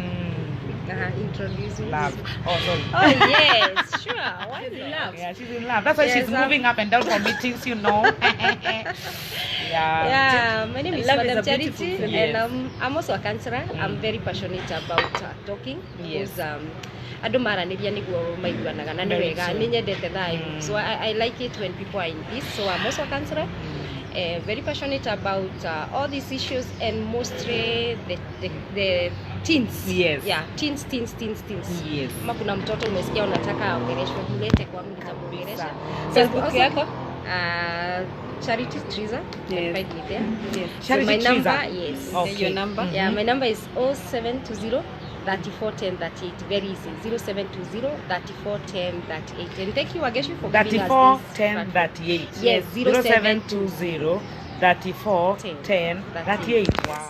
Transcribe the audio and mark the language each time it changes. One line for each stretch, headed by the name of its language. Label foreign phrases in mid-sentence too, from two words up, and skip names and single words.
English: Introducing. love. Oh, sorry. Oh yes, sure. Why not? Yeah, she's in love. That's why Yes, she's moving up and down for meetings, you know. Yeah, my name is Love is Madam a beautiful Charity, feeling. and I'm also a counselor. I'm very passionate about talking Yes.
Kikuyu: because andå maranäria niguo maiguanaga na nä
English: Very
Kikuyu: wega
English: true.
Kikuyu: nä nyendete thayu,
English: so I like it when people are in peace. So I'm also a counselor, very passionate about all these issues, and mostly the teens. Yes. Yeah, teens. Yes.
Swahili: Kama kuna mtoto umesikia unataka aongeleshwe, mlete kwangu nitamuongelesha.
English: Facebook Also,
Swahili: yako?
English: Charity Triza. Yes. Can find me there. Yes. Charity So my Triza. number, yes. Okay. Your number? Yeah, my number is 0720 34 10 38. Very easy. 0720 34 10 38. And thank you, Wangeci, for giving 34 us this 10 platform. 38. Yes, 0720 34 10 38. Wow.